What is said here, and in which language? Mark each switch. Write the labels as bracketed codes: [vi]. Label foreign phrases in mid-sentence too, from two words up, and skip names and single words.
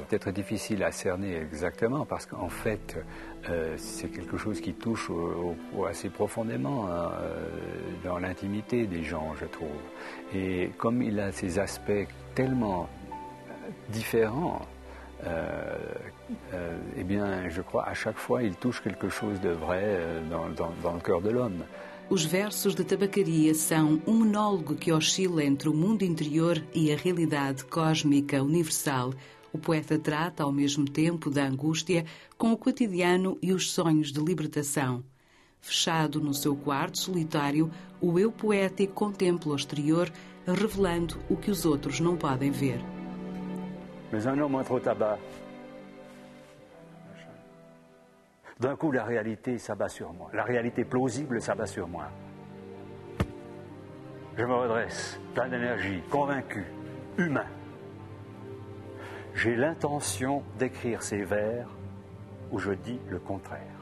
[fr] C'est peut-être difficile à cerner exactement, parce qu'en fait, c'est quelque chose qui touche assez profondément dans l'intimité des gens, je trouve. Et comme il a ces aspects tellement différents, eh bien, je crois, à chaque fois, il touche quelque chose de vrai dans le cœur de l'homme. [pt] Os versos de Tabacaria são um monólogo que oscila entre o mundo interior e a realidade cósmica universal. O poeta trata, ao mesmo tempo, da angústia com o cotidiano e os sonhos de libertação. Fechado no seu quarto solitário, o eu poético contempla o exterior, revelando o que os outros não podem ver. [fr] Mais un homme entre au tabac. D'un coup, la réalité s'abat sur moi. La réalité plausible s'abat sur moi. Je me redresse, plein d'énergie, convaincu, humain. J'ai l'intention d'écrire ces vers où je dis le contraire.